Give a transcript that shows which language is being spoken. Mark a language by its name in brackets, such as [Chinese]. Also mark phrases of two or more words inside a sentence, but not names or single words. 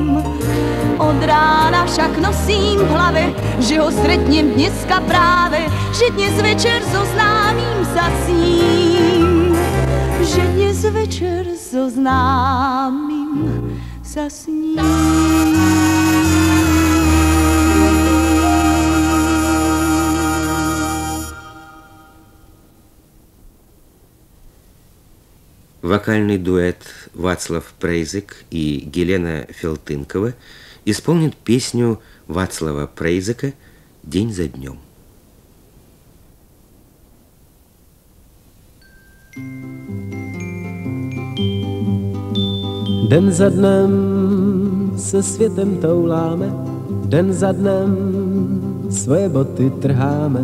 [Slovak] Od rána však nosím v hlave, že ho stretnem dneska práve, že dnes večer zoznámim sa s ním, že dnes večer zoznámim sa s ním. [Russian] Вокальный дуэт Вацлав Прейзек и Гелена Фелтынкова исполнит песню Вацлава Прейзека «День за днем». [Czech] Den za dnem se světem touláme, den za dnem svoje boty trháme.